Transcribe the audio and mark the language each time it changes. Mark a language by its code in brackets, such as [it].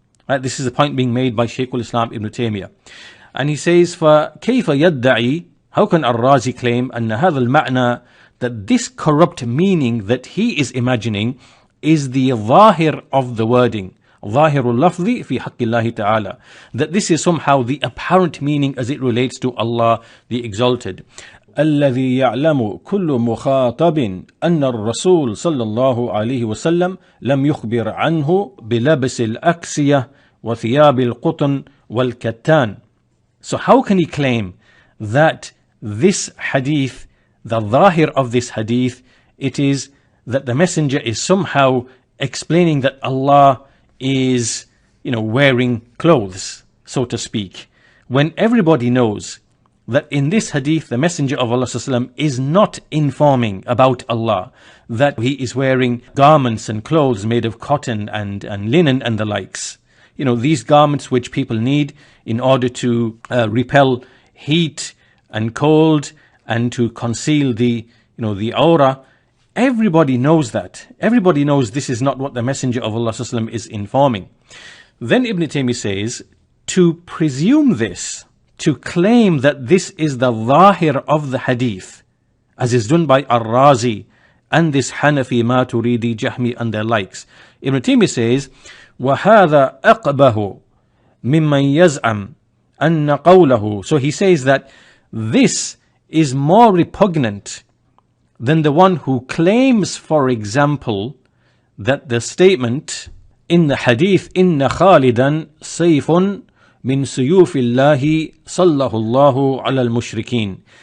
[en] Right, this is the point being made by Shaykh al-Islam Ibn Taymiyyah. And he says, [ar] فَكَيْفَ يَدَّعِي, [en] how can Ar-Razi claim [ar] أَنَّ هَذَا الْمَعْنَى, [en] that this corrupt meaning that he is imagining is the ظاهر of the wording, [ar] ظاهر اللفظ في حق الله تعالى, [en] that this is somehow the apparent meaning as it relates to Allah the Exalted. [ar] الذي يعلم كل مخاطب أن الرسول صلى الله عليه وسلم لم يخبر عنه بلبس الأكسية وثياب القطن والكتان. [en] So how can he claim that this hadith, the ظاهر of this hadith, it is that the messenger is somehow explaining that Allah is, wearing clothes, so to speak, when everybody knows that in this hadith the Messenger of Allah ﷺ is not informing about Allah, that he is wearing garments and clothes made of cotton and linen and the likes. These garments which people need in order to repel heat and cold and to conceal the aura. Everybody knows that. Everybody knows this is not what the Messenger of Allah ﷺ is informing. Then Ibn Taymiyyah says, to presume this, to claim that this is the ظاهر of the hadith, as is done by Ar-Razi and this Hanafi, Maturidi, Jahmi and their likes. Ibn Taymiyyah says, [ar] وَهَذَا أَقْبَهُ مِمَّنْ يَزْعَمْ أَنَّ قَوْلَهُ. [en] So he says that this is more repugnant than the one who claims, for example, that the statement in the hadith, [ar] إِنَّ خَالِدًا سَيْفٌ مِنْ سُيُوفِ اللَّهِ صَلَّهُ اللَّهُ عَلَى الْمُشْرِكِينَ.